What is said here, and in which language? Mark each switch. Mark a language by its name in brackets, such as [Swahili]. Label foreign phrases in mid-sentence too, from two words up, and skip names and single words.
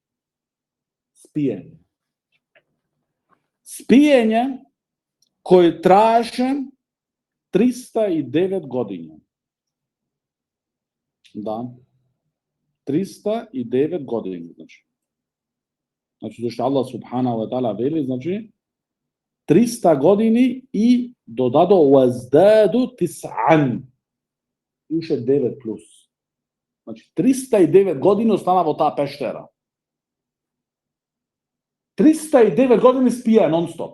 [Macedonian] Спиење кој траеше 309 години. Да. 309 години, значи. Значи, зашто Аллах [Arabic] سبحانه وتعالى [Macedonian] вели, значи, 300 години и додадо [Arabic] وازدادوا تسعا. [Macedonian] И уште 9 плюс. Значи, 309 години остана во таа пештера. 309 години спија нон-стоп.